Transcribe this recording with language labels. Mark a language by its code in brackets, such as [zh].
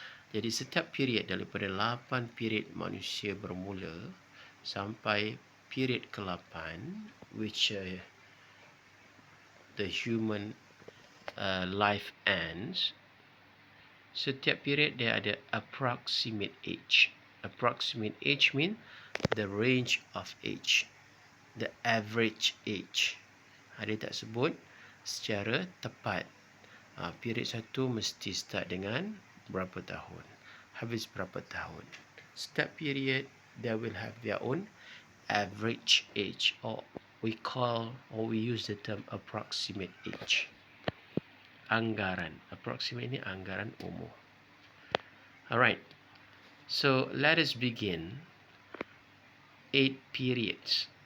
[ms] Jadi setiap period daripada 8 period manusia bermula sampai period ke-8 [en] which the human life ends. [ms] Setiap period dia ada approximate age. [en] Approximate age mean the range of age, the average age. [ms] Dia tak sebut secara tepat. Period 1 mesti start dengan berapa tahun, habis berapa tahun. Setiap period [en] they will have their own average age, or we use the term approximate age. [ms] Anggaran. Approximate ni anggaran umur. [en] Alright. So let us begin 8 periods.